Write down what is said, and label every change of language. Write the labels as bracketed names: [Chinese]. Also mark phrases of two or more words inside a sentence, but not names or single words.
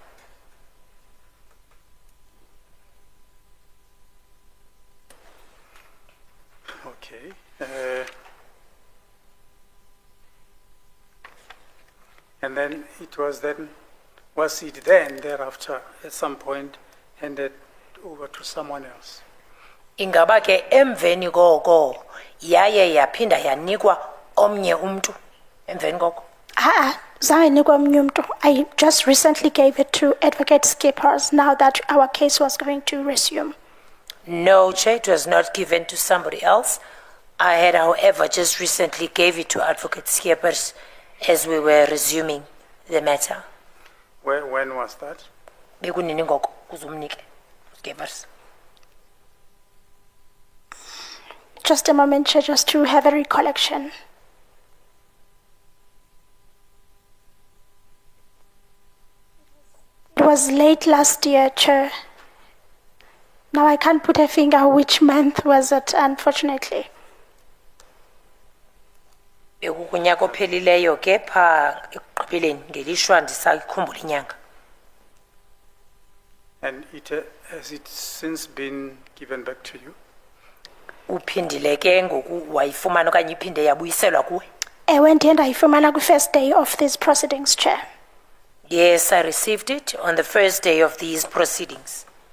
[English] Okay. And then was it then thereafter at some point handed over to someone else? [Xhosa] Ingaba ke emveni koko yaye yaphinda yanikwa omnye umntu emveni koko? Zange inikwe omnye umntu. [English] I just recently gave it to Advocate Skippers now that our case was going to resume. No, Chair, it was not given to somebody else. I had, however, just recently gave it to Advocate Skippers as we were resuming the matter. When was that? [Xhosa] Bekunini ngoko kuzumnike Skippers. [English] Just a moment, Chair, just to have a recollection. It was late last year, Chair. Now I can't put a finger which month was it, unfortunately. [Xhosa] Bekukunyaka ophelileyo ke pha ekugqibeleni ngelishwa ndisakhumbula inyanga. [English] And has it since been given back to you? [Xhosa] Uphindile ke ngoku wayifumana okanye iphinde yabuyiselwa kuwe? Ewe, ndiye ndayifumana kwi- [English] first day of these proceedings, Chair. Yes, I received it on the first day of these proceedings.